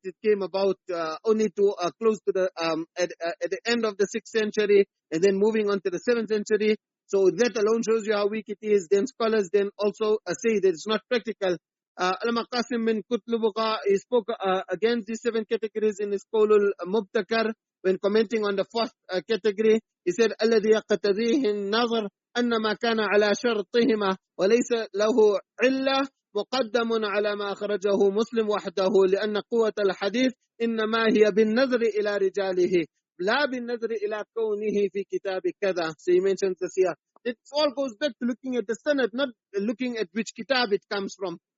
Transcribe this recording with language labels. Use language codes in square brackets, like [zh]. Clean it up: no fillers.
[en] It came about only to close to the at the end of the 6th century, and then moving on to the 7th century. So that alone shows you how weak it is. Then scholars then also say that it's not practical. Allama Qasim bin Kutlubugha, he spoke against these 7 categories in his Qawlul Mubtakar when commenting on the 4th category. He said, [ar] الذي يقتضيه النظر أن ما كان على شرطهما وليس له علة مقدم على ما أخرجه مسلم وحده لأن قوة الحديث إنما هي بالنظر إلى رجاله لا بالنظر إلى كونه في كتاب كذا. [en] So he mentions this here. It all goes back to looking at the sanad, not looking at which kitab it comes from.